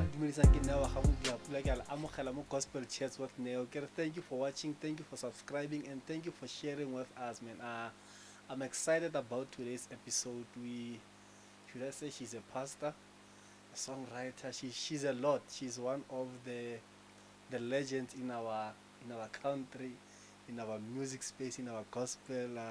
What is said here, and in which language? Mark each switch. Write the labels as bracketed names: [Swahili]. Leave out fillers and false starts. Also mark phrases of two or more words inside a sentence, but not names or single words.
[Tswana] isang ke Neo ga mo bua pula ke a amogela mo Gospel Chats with Neo. [English] Thank you for watching, thank you for subscribing, and thank you for sharing with us, man. I'm excited about today's episode. Should I say she's a pastor, a songwriter? She's a lot. She's one of the legends in our country, in our music space, in our gospel.